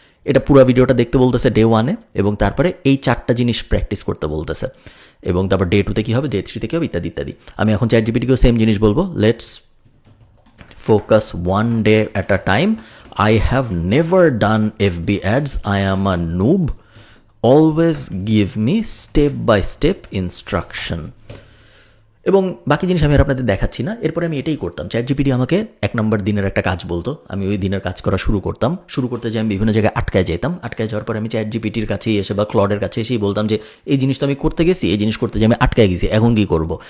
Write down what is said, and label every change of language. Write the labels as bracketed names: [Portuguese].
[Bangla] এটা পুরো ভিডিওটা দেখতে বলতেছে ডে 1-এ, এবং তারপরে এই 4টা জিনিস প্র্যাকটিস করতে বলতেছে, এবং তারপর ডে 2-তে কী হবে, ডে 3-তে কী হবে, ইত্যাদি ইত্যাদি। আমি এখন ChatGPT-কেও সেম জিনিস বলবো, [English] Let's focus one day at a time. I have never done FB ads. I am a noob. Always give me step by step instruction. [Bangla] এবং বাকি জিনিস আমি আর আপনাদের দেখাচ্ছি না। এরপরে আমি এটাই করতাম, ChatGPT আমাকে 1 নম্বর দিনের একটা কাজ বলতো, আমি ওই দিনের কাজ করা শুরু করতাম। শুরু করতে যে আমি বিভিন্ন জায়গায় আটকায় যেতাম, আটকায় যাওয়ার পরে আমি ChatGPT-র কাছেই এসে বা ক্লডের কাছে এসেই বলতাম যে এই জিনিস তো আমি করতে গেছি, এই জিনিস করতে যে আমি আটকায় গেছি, এখন কী করবো।